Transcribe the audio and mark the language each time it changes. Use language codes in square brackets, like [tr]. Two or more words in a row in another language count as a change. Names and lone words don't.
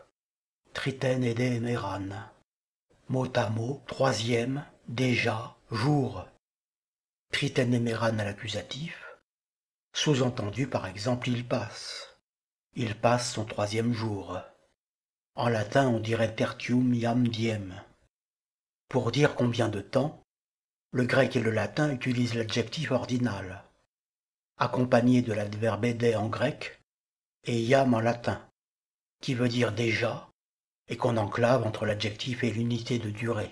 [el] τρίτην ἤδη ἡμέραν. [fr] Mot à mot, troisième, déjà, jour. [el] τρίτην ἡμέραν [fr] à l'accusatif. Sous-entendu, par exemple, il passe. Il passe son 3e jour. En latin, on dirait [la] tertium iam diem. [fr] Pour dire combien de temps, le grec et le latin utilisent l'adjectif ordinal, accompagné de l'adverbe ede en grec et iam en latin, qui veut dire déjà, et qu'on enclave entre l'adjectif et l'unité de durée.